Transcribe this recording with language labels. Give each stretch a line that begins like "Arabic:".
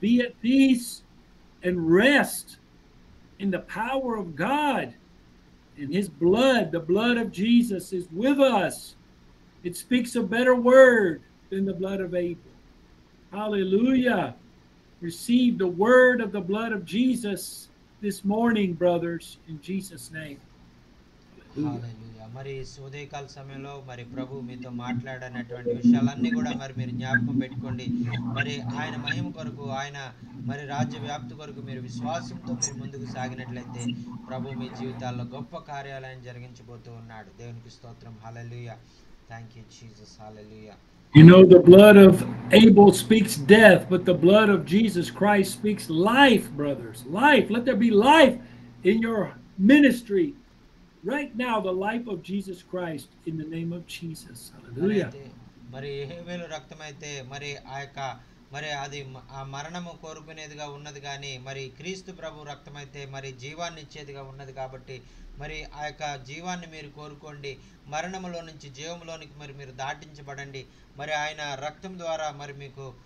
English: Be at peace and rest in the power of God and His blood. The blood of Jesus is with us. It speaks a better word than the blood of Abel. Hallelujah. Receive the word of the blood of Jesus this morning, brothers, in Jesus' name.
Telugu: హల్లెలూయా. మరి ఉదయకాల సమయంలో మరి ప్రభు మీతో మాట్లాడనటువంటి విషయాలన్నీ కూడా మరి మీరు జ్ఞాపకం పెట్టుకోండి. మరి ఆయన మహిమ కొరకు, ఆయన మరి రాజ్య వ్యాప్తి కొరకు మీరు విశ్వాసంతో మీరు ముందుకు సాగినట్లయితే ప్రభు మీ జీవితాల్లో గొప్ప కార్యాలయం జరిగించబోతూ ఉన్నాడు. దేవునికి స్తోత్రం. హల్లెలూయా.
English: Thank you Jesus.
Telugu: Hallelujah.
English: You know, the blood of Abel speaks death, but the blood of Jesus Christ speaks life, brothers. Life. Let there be life in your ministry. Right now, the life of Jesus Christ in the name of Jesus. Hallelujah.
Telugu: మరి హేబేలు రక్తమైతే మరి ఆ యొక్క మరి అది ఆ మరణము కోరుకునేదిగా ఉన్నది, కానీ మరి క్రీస్తు ప్రభు రక్తమైతే మరి జీవాన్ని ఇచ్చేదిగా ఉన్నది. కాబట్టి మరి ఆ యొక్క జీవాన్ని మీరు కోరుకోండి. మరణములో నుంచి జీవంలోనికి మరి మీరు దాటించబడండి. మరి ఆయన రక్తం ద్వారా మరి మీకు